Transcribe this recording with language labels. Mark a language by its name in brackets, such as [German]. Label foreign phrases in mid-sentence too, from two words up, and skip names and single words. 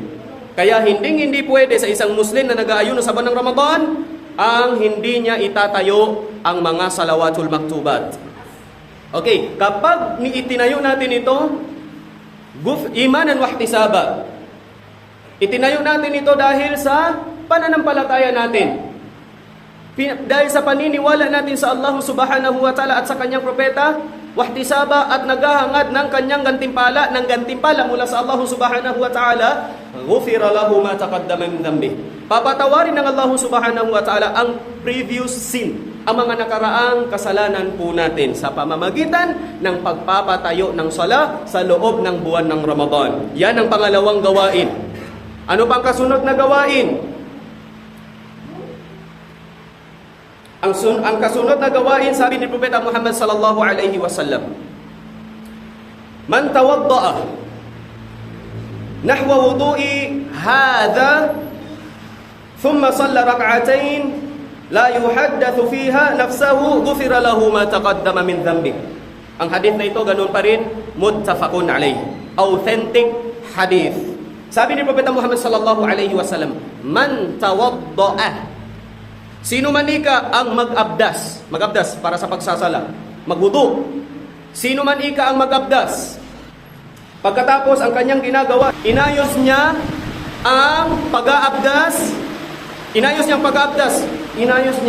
[Filipino] Kaya hindi pwede sa isang Muslim na nag-aayuno sa buwan ng Ramadan, ang hindi niya itatayo ang mga [Arabic] الصلوات المكتوبة. [Filipino] Okay, kapag itinayo natin ito, [Arabic] إيمانا واحتسابا. [Filipino] Itinayo natin ito dahil sa pananampalataya natin. Dahil sa paniniwala natin sa [Arabic] الله سبحانه وتعالى [Filipino] at sa kanyang propeta, wahtisaba, at naghahangad ng kanyang gantimpala mula sa [Arabic] الله سبحانه وتعالى, غفر له ما تقدم من ذنبه. [Filipino] Papatawarin ng [Arabic] الله سبحانه وتعالى [Filipino] ang [English] previous sin, [Filipino] ang mga nakaraang kasalanan po natin sa pamamagitan ng pagpapatayo ng sala sa loob ng buwan ng Ramadan. Yan ang pangalawang gawain. Ano pang kasunod na gawain? Ang kasunod na gawain, sabi ni Propeta Muhammad [Arabic] صلى الله عليه وسلم, من توضأ نحو وضوئي هذا ثم صلى ركعتين لا يحدث فيهما نفسه غفر له ما تقدم من ذنبه. [Filipino] Ang hadith na ito ganun pa rin, [Arabic] متفق عليه, [English] authentic hadith. [Filipino] Sabi ni Propeta Muhammad [Arabic] صلى الله عليه وسلم, من توضأ, [Filipino] sino man ika ang mag-abdas para sa pagsasala, magwudu. Sino man ika ang mag-abdas, pagkatapos ang kanyang ginagawa, inayos niya ang pag-aabdas, inayos niya.